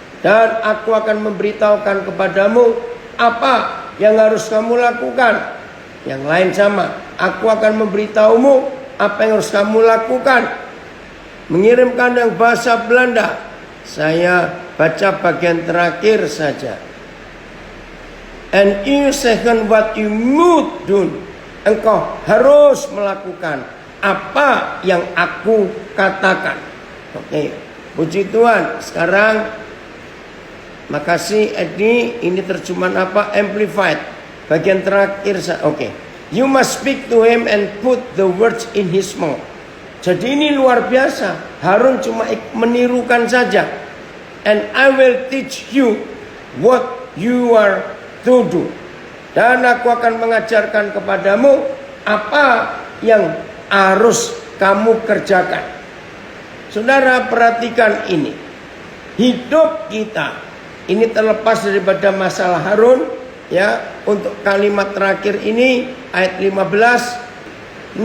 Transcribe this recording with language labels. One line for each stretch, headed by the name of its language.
Indonesian: Dan aku akan memberitahukan kepadamu apa yang harus kamu lakukan. Yang lain sama. Aku akan memberitahumu apa yang harus kamu lakukan. Mengirimkan yang bahasa Belanda. Saya baca bagian terakhir saja.
English: And you second what you must do.
Indonesian: Engkau harus melakukan apa yang aku katakan. Oke. Puji Tuhan. Sekarang makasih Edi, ini terjemahan apa? Amplified. Bagian terakhir. Oke.
English: You must speak to him and put the words in his mouth.
Indonesian: Jadi ini luar biasa. Harun cuma menirukan saja.
English: And I will teach you what you are to do.
Indonesian: Dan aku akan mengajarkan kepadamu apa yang harus kamu kerjakan. Saudara, perhatikan ini. Hidup kita ini terlepas daripada masalah Harun, ya, untuk kalimat terakhir ini ayat 15.